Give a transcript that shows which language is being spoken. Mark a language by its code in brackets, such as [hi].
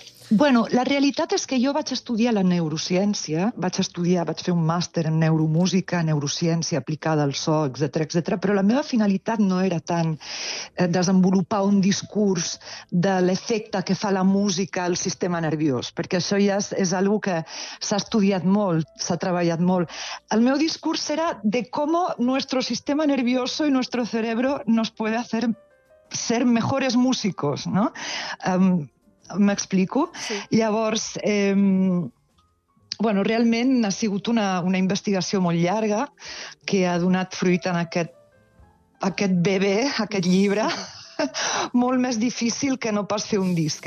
[ca] Bueno, la realitat és que jo vaig estudiar la neurociència, vaig fer un màster en neuromúsica, neurociència aplicada al so, etcètera, però la meva finalitat no era tant desenvolupar un discurs de l'efecte que fa la música al sistema nerviós, perquè això ja és una cosa que s'ha estudiat molt, s'ha treballat molt. El meu discurs era de com [es] nuestro sistema nervioso y nuestro cerebro nos puede hacer ser mejores músicos, no? [ca] M'explico? Sí. Llavors, realment ha sigut una investigació molt llarga que ha donat fruit en aquest bebé, aquest llibre, molt més difícil que no pas fer un disc.